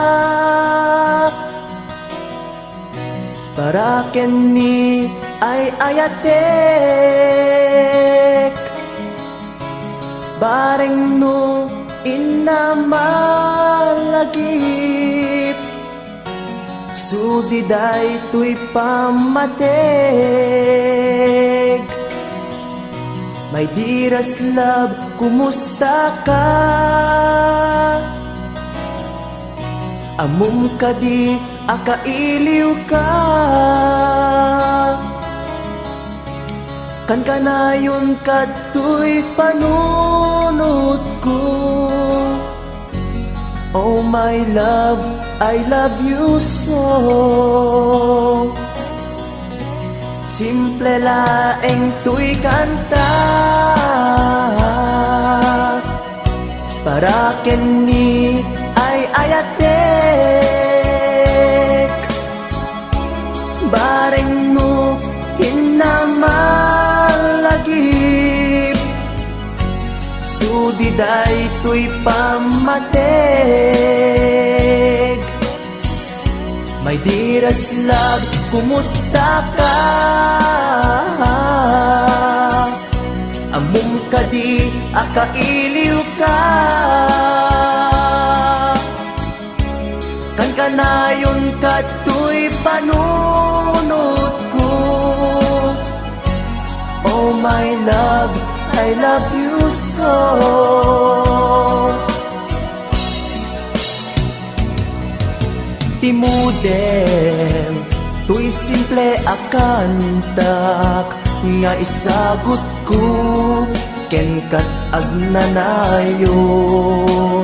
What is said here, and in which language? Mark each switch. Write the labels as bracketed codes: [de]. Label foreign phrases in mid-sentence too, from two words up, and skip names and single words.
[ilo] para kenni ay ayatek. Bareng no inamalagip, sudiday tuy pamateg. [en] My dearest love, [ilo] kumusta ka? Amum ka di akailiw ka. kan kanayon katoy panunod ko. [en] Oh my love, I love you so. [ilo] Simple laeng tuy kanta para kini ay ayatek. Bareng mo hinamalagip, sudiday tuy pamatek. [en] My dearest love, [ilo] kumusta ka? Among kadi akailiw ka, kan kanayon katoy panunod ko. [en] Oh my love, I love you so. [ilo] Timudem, tuy simple akantak, nga isagot ko, ken kat agnanayon.